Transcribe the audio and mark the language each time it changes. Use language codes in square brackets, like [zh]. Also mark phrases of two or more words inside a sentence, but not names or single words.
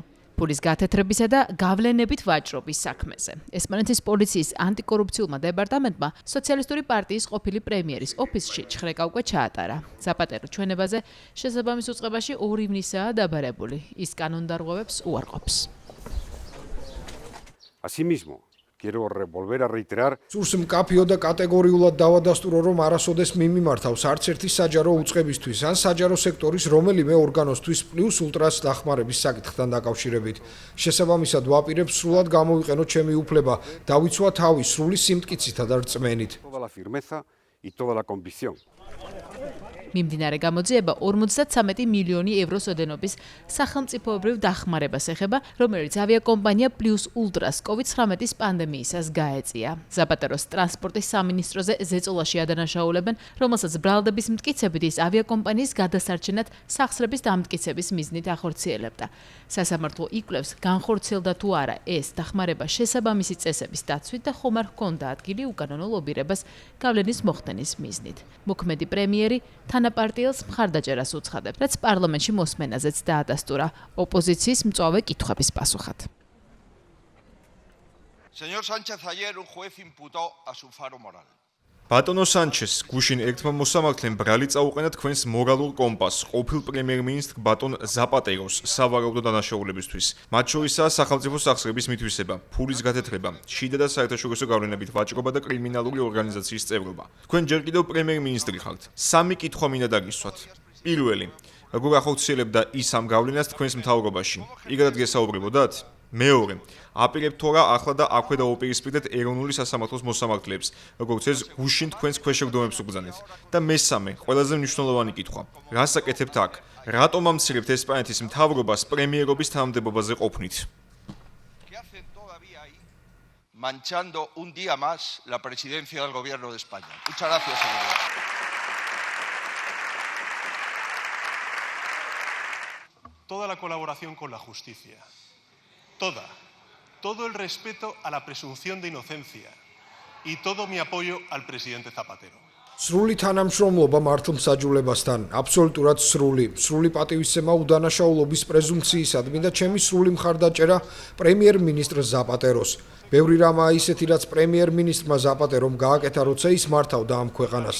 [ka] Pulis გათეთრებისა და გავლენებით ვაჭრობის საქმეზე. ესპანეთის პოლიციის ანტიკორუფციულმა დეპარტამენტმა სოციალისტური პარტიის ყოფილი პრემიერის ოფისში ჩხრეკა უკვე ჩაატარა. ზაპატერო ჩვენებაზე შესაბამის უწყებაში 2 ივნისაა დაბარებული. ის კანონდარღვევებს უარყოფს. [es] Asimismo, quiero volver a reiterar [ka] სურს მკაფიო და კატეგორიულად დავადასტურო, რომ არასოდეს მიმართავს არც ერთი საჯარო უწყებისთვის ან საჯარო სექტორის რომელიმე ორგანოსთვის პლუს ultras დახმარების საკითხთან დაკავშირებით. შესაბამისად ვაპირებ სრულად გამოვიყენო ჩემი უფლება, დავიცვა თავი სრული სიმტკიცითა და რწმენით. [es] toda la firmeza y toda la convicción. [ka] მიმდინარე გამოძიება 53 მილიონი ევროს ოდენობის სახელმწიფოებრივ დახმარებას ეხება, რომელიც ავიაკომპანია პლუს ultras COVID-19 პანდემიისას გაეწია. ზაპატეროს ტრანსპორტის სამინისტროზე ზეწოლაში ადანაშაულებენ, რომელსაც ბრალდების მტკიცებით ის ავიაკომპანიის გადასარჩენად სახსრების დამტკიცების მიზნით ახორციელებდა. სასამართლო იკვლევს, განხორციელდა თუ არა ეს დახმარება შესაბამისი წესების დაცვით და ხომ არ ჰქონდა ადგილი უკანონო ლობირებას გავლენის მოხდენის მიზნით. მოქმედი პრემიერი თანაპარტიელს მხარდაჭერას უცხადებს, რაც პარლამენტში მოსმენაზეც დაადასტურა ოპოზიციის მწვავე კითხვების პასუხად. [es] Señor Sánchez, ayer un juez imputó a su faro moral. [ka] ბატონო სანჩეს, გუშინ ერთმა მოსამართლემ ბრალი წაუყენა თქვენს მორალურ კომპასს ყოფილ პრემიერ-მინისტრ ბატონ ზაპატეროს სავარაუდო დანაშაულებისთვის. მათ შორისაა სახელმწიფო სახსრების მითვისება, ფულის გათეთრება, შიდა და საერთაშორისო გავლენებით ვაჭრობა და კრიმინალური ორგანიზაციის წევრობა. თქვენ ჯერ კიდევ პრემიერ-მინისტრი ხართ. 3 კითხვა მინდა დაგისვათ. პირველი, როგორ ახორციელებდა ის ამ გავლენას თქვენს მთავრობაში? იგივე გესაუბრებოდათ? მეორე, აპირებთ თუ არა ახლა და აქვე დაუპირისპირდეთ ეროვნული სასამართლოს მოსამართლეებს, როგორც ეს გუშინ თქვენს ქვეშევრდომებს უგზავნეთ. და მესამე, ყველაზე მნიშვნელოვანი კითხვა, რას აკეთებთ აქ? რატომ ამცირებთ ესპანეთის მთავრობას პრემიერობის თანამდებობაზე ყოფნით? [es] Manchando un día más la presidencia del gobierno de España. Muchas gracias, señor. Toda la colaboración con la justicia. Todo el respeto a la presunción de inocencia y todo mi apoyo al presidente Zapatero. [ka] სრული თანამშრომლობა მართლმსაჯულებასთან, აბსოლუტურად სრული პატივისცემა უდანაშაულობის პრეზუმპციისადმი და ჩემი სრული მხარდაჭერა პრემიერ-მინისტრ ზაპატეროს. ბევრი რამაა ისეთი, რაც პრემიერ-მინისტრმა ზაპატერომ გააკეთა, როცა ის მართავდა ამ ქვეყანას.